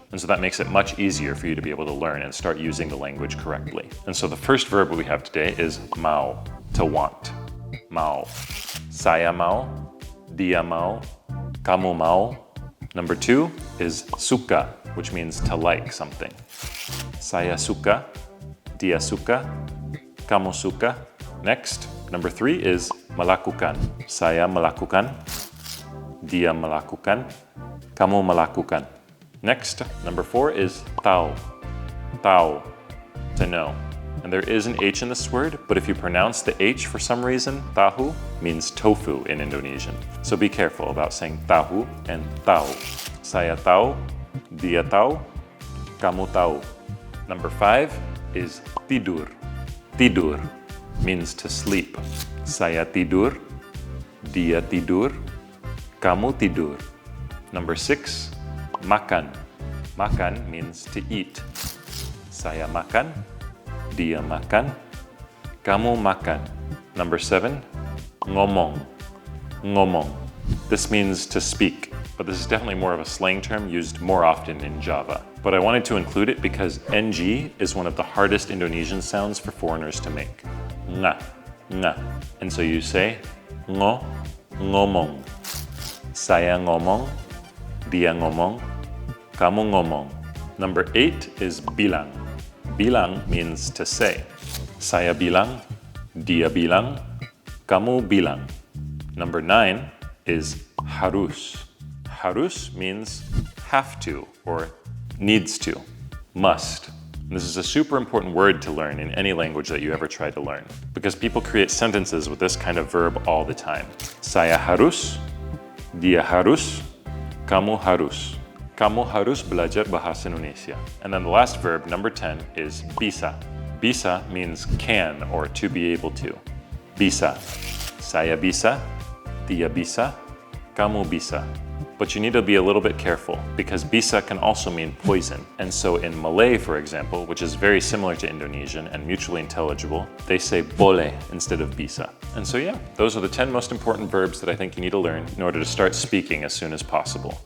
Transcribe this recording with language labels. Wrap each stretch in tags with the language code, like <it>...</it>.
<en>And so that makes it much easier for you to be able to learn and start using the language correctly. And so the first verb we have today is mau, to want. Mau.</en> <id>Saya mau, dia mau, kamu mau.</id> <en>Number 2 is suka, which means to like something.</en> <id>Saya suka, dia suka, kamu suka.</id> <en>Next, number 3 is</en> <id>melakukan. Saya melakukan, dia melakukan, kamu melakukan.</id> <en>Next, number 4 is tahu. Tahu, to know. And there is an H in this word, but if you pronounce the H for some reason, tahu means tofu in Indonesian. So be careful about saying tahu and tahu.</en> <id>Saya tahu, dia tahu, kamu tahu.</id> <en>Number 5 is tidur. Tidur means to sleep.</en> <id>Saya tidur, dia tidur, kamu tidur.</id> <en>Number 6, makan. Makan means to eat.</en> <id>Saya makan, dia makan, kamu makan.</id> <en>Number 7, ngomong. Ngomong. This means to speak, but this is definitely more of a slang term used more often in Java. But I wanted to include it because NG is one of the hardest Indonesian sounds for foreigners to make. Nga, nga. And so you say ngomong.</en> <id>Saya ngomong, dia ngomong, kamu ngomong.</id> <en>Number 8 is bilang. Bilang means to say.</en> <id>Saya bilang, dia bilang, kamu bilang.</id> <en>Number 9 is harus. Harus means have to or needs to, must. And this is a super important word to learn in any language that you ever try to learn, because people create sentences with this kind of verb all the time.</en> <id>Saya harus, dia harus, kamu harus. Kamu harus belajar bahasa Indonesia.</id> <en>And then the last verb, number 10, is bisa. Bisa means can or to be able to.</en> <id>Bisa. Saya bisa, dia bisa, kamu bisa.</id> <en>But you need to be a little bit careful because bisa can also mean poison. And so in Malay, for example, which is very similar to Indonesian and mutually intelligible, they say boleh instead of bisa. And so yeah, those are the 10 most important verbs that I think you need to learn in order to start speaking as soon as possible.</en>